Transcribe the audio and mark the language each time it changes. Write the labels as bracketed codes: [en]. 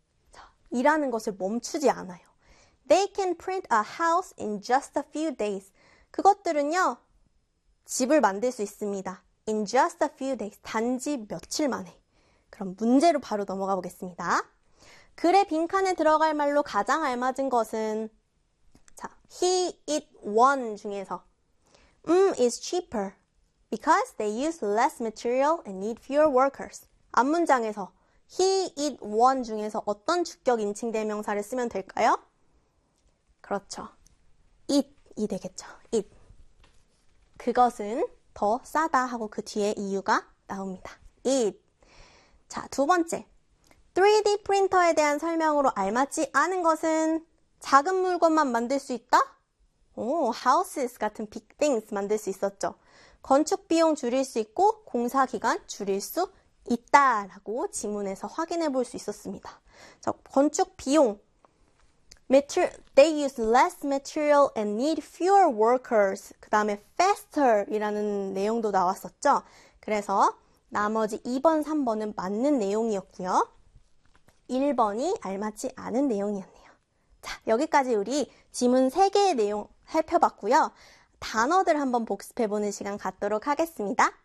[ko] 자, 일하는 것을 멈추지 않아요. [en] They can print a house in just a few days. [ko] 그것들은요, 집을 만들 수 있습니다. [en] In just a few days. [ko] 단지 며칠 만에. 그럼 문제로 바로 넘어가 보겠습니다. 글의 빈칸에 들어갈 말로 가장 알맞은 것은, 자, [en] he, it, one [ko] 중에서, [en] is cheaper because they use less material and need fewer workers. [ko] 앞 문장에서 he, it, one 중에서 어떤 주격 인칭 대명사를 쓰면 될까요? 그렇죠. it이 되겠죠. it. 그것은 더 싸다 하고 그 뒤에 이유가 나옵니다. it. 자, 두 번째. 3D 프린터에 대한 설명으로 알맞지 않은 것은 작은 물건만 만들 수 있다? 오, houses 같은 big things 만들 수 있었죠. 건축 비용 줄일 수 있고, 공사 기간 줄일 수 있다라고 지문에서 확인해 볼수 있었습니다. 자, 건축 비용. [en] They use less material and need fewer workers. [ko] 그 다음에 faster 이라는 내용도 나왔었죠. 그래서 나머지 2번, 3번은 맞는 내용이었고요. 1번이 알맞지 않은 내용이었네요. 자, 여기까지 우리 지문 3개의 내용 살펴봤고요. 단어들 한번 복습해 보는 시간 갖도록 하겠습니다.